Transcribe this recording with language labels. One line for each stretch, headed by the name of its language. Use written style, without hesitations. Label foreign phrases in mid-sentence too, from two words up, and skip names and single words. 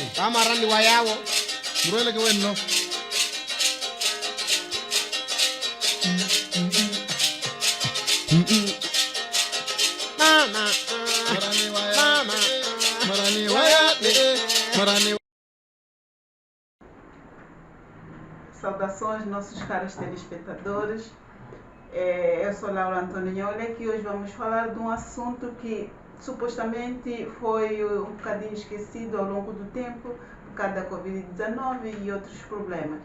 Portuguese: Kamarani wayawo. Murele ke wenno. Mama. Marani waya. Mama. Marani waya. Marani. Saudações, nossos caros telespectadores. Eu sou Laura Antonioli e hoje vamos falar de um assunto que supostamente foi um bocadinho esquecido ao longo do tempo por causa da Covid-19 e outros problemas.